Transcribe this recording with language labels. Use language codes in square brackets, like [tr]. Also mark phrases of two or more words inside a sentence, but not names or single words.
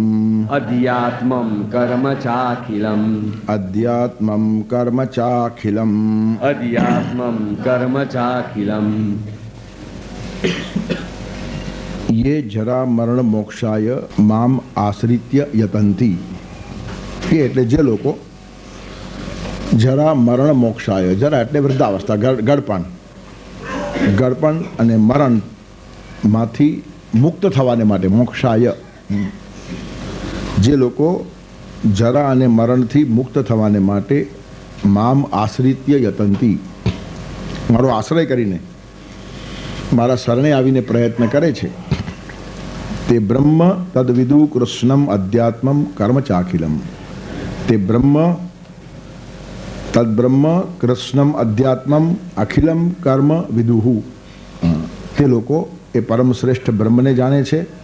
[sa] अध्यात्मं कर्म चाखिलम् अध्यात्मं कर्म चाखिलम् अध्यात्मं कर्म चाखिलम्। ये जरा मरण मोक्षाय माम आश्रित्य यतन्ति ये [gu] એટલે જે લોકો [sa] જરા મરણ મોક્ષાય [gu] જરા એટલે વૃદ્ધાવસ્થા ગળપણ અને મરણમાંથી મુક્ત થવાને માટે મોક્ષાય જે લોકો જરા અને મરણથી મુક્ત થવાને માટે [sa] મામ આશ્રિત્ય યતંતી [gu] મારો આશ્રય કરીને મારા શરણે આવીને પ્રયત્ન કરે છે [sa] તે બ્રહ્મ તદ્વિદુ કૃષ્ણમ અધ્યાત્મમ કર્મ ચાખિલમ તે બ્રહ્મ તદ્બ્રહ્મ કૃષ્ણમ અધ્યાત્મમ અખિલમ કર્મ વિદુહુ [gu] તે લોકો એ પરમ શ્રેષ્ઠ બ્રહ્મને જાણે છે